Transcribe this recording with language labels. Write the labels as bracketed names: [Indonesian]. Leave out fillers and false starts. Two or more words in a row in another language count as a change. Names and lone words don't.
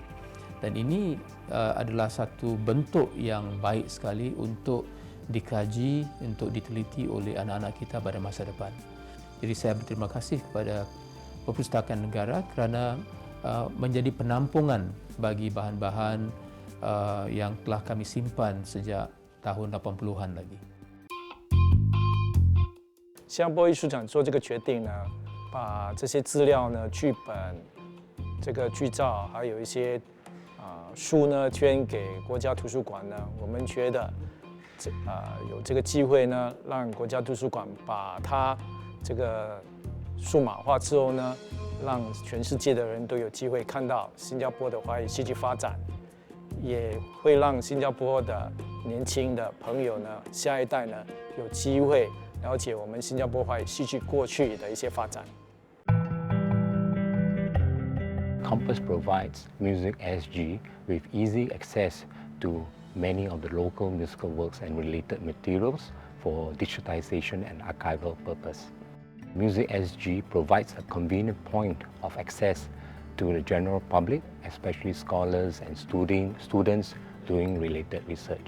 [Malay] Dan ini adalah satu bentuk yang baik sekali untuk dikaji, untuk diteliti oleh anak-anak kita pada masa depan. Jadi saya berterima kasih kepada Perpustakaan Negara kerana menjadi penampungan bagi bahan-bahan yang telah kami simpan sejak tahun 80-an lagi. [Chinese] 新加坡艺术奖做这个决定呢，把这些资料呢、剧本、这个剧照，还有一些书呢，捐给国家图书馆呢。我们觉得有这个机会呢，让国家图书馆把它这个数码化之后呢，让全世界的人都有机会看到新加坡的华语戏剧发展，也会让新加坡的年轻的朋友呢，下一代呢有机会了解我们新加坡华语戏剧过去的一些发展。 [English] Compass provides Music SG with easy access to many of the local musical works and related materials for digitization and archival purpose. Music SG provides a convenient point of access to the general public, especially scholars and students doing related research.